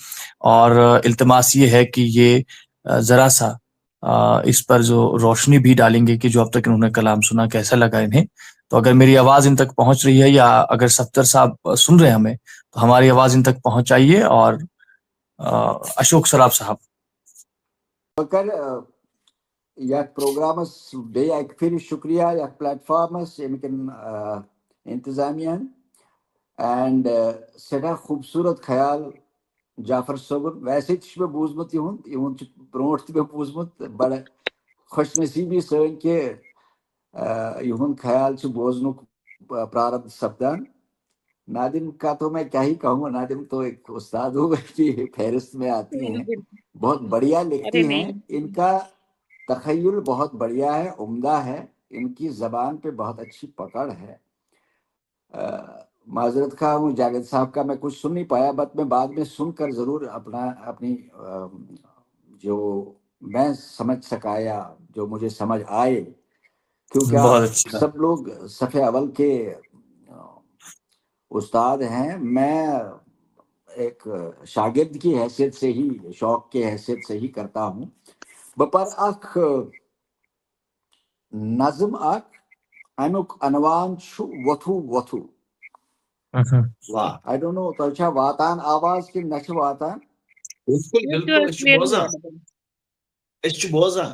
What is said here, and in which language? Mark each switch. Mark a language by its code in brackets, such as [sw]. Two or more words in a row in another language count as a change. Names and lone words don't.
[ur] اور التماس یہ ہے کہ یہ ذرا سا اس پر جو روشنی بھی ڈالیں گے کہ جو اب تک انہوں نے کلام سنا کیسا لگا انہیں. تو اگر میری آواز ان تک پہنچ رہی ہے, یا اگر صفدر صاحب سن رہے ہیں ہمیں, تو ہماری آواز ان تک پہنچائیے. اور اشوک سراف صاحب [ks] یا پروگرامس بیٚیہِ اکہِ پھِرِ شُکریہ یتھ پلیٹ فارمس ییٚمِکٮ۪ن انتظامیہ اینڈ سٮ۪ٹھاہ خوٗبصوٗرت خیال جعفر صٲبُن. ویسے تہِ چھُ مےٚ بوٗزمُت یِہُنٛد چھُ برونٛٹھ تہِ مےٚ بوٗزمُت. بڑٕ خۄش نصیٖبی سٲنۍ کہِ یِہُنٛد خیال چھُ بوزنُک پراربدھ سپدان. [ur] نادم کا تو میں کیا ہی کہوں, نادم تو ایک استادوں کی فہرست میں آتی ہیں, بہت بڑھیا لکھتی ہیں. ان کا تخیل بہت بڑھیا ہے، عمدہ ہے، ان کی زبان پہ بہت اچھی پکڑ ہے. معذرت خواہ ہوں جاوید صاحب کا، میں کچھ سن نہیں پایا، بٹ میں بعد میں سن کر ضرور اپنی جو میں سمجھ سکا یا جو مجھے سمجھ آئے، کیونکہ آپ بہت اچھا. سب لوگ صفحہ اول کے استاد ہیں. میں ایک شاگرد کی حیثیت سے ہی، شوق کی حیثیت سے ہی کرتا ہوں. [ks] بپر اخ نظم اخ امیک عنوان چھُ وتھو وتھو. [ur] واہ، [en] I don't know [ks] تۄہہِ چھا واتان آواز کِنہٕ نہ چھِ واتان؟ بالکل بالکل أسۍ چھِ بوزان، أسۍ چھِ بوزان.